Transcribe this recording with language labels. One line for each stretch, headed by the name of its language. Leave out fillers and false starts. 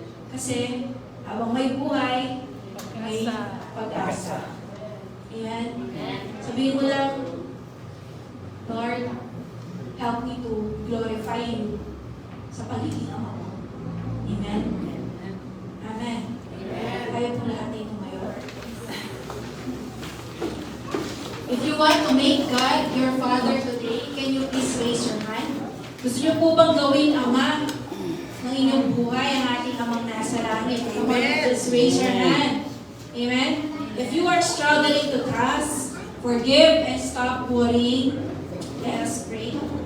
Filipino: Kasi habang may buhay, may pag-asa. Amen? Sabihin mo lang, Lord,
English: help me to glorify you
Filipino: sa pagiging ama mo. Amen? Amen. Kaya po lahat ito ngayon.
English: If you want to make God your Father today, can you please raise your hand?
Filipino: Gusto niyo po bang gawing ama ng inyong buhay ang ating amang nasa langit?
English: Come on, just raise your hand. Amen? If you are struggling to trust, forgive, and stop worrying, let us pray.